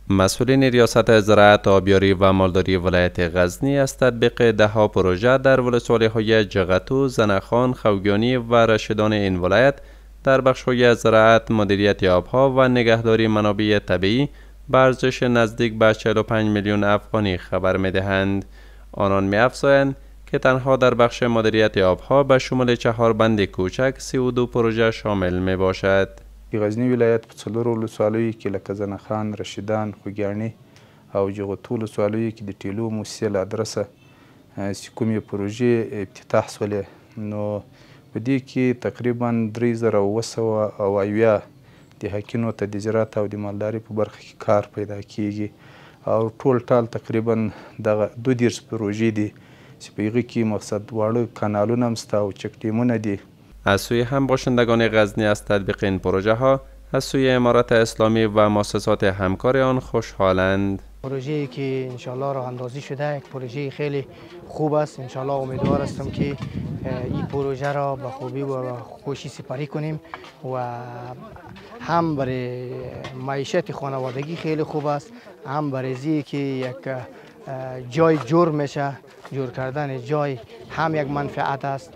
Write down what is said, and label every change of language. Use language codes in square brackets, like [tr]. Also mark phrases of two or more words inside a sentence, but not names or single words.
[fa] مسئولین ریاست زراعت، آبیاری و مالداری ولایت غزنی از تطبیق دهها پروژه در ولسوالی‌های جغتو، زنخان، خوگیانی و رشیدان این ولایت در بخش‌های زراعت، مدیریت آبها و نگهداری منابع طبیعی به ارزش نزدیک به 45 میلیون افغانی خبر می‌دهند. آنان می‌افزایند که تنها در بخش مدیریت آبها به شمول 4 بند کوچک 32 پروژه شامل می‌باشد. [ps] غزنی ولایت په څلورو ولسوالیو کې لکه زنخان، رشیدان، خوږیاڼي او جغتو ولسوالیو کې د ټیلو موسسې له ادرسه چې کومې پروژې افتتاح شولې، نو په دې کې تقریبا 3770 د حقینو ته د زراعت او د مالدارۍ په برخه کې کار پیدا کیږي او ټول ټال تقریبا دغه 32 پروژې دي چې په هغې کې مقصد واړه کانالونه هم شته او چک ډیمونه دي. [fa] از سوی هم باشندگان غزنی از تطبیق این پروژه ها از سوی امارت اسلامی و مؤسسات همکار آن خوشحالند. پروژه‌ای که انشالله راه اندازی شده یک پروژه خیلی خوب است. انشالله امیدوار هستم که این پروژه را به خوبی و خوشی سپری کنیم و هم برای معیشت خانوادگی خیلی خوب است، هم برای زی که یک جای جور میشه، جور کردن جای هم یک منفعت است.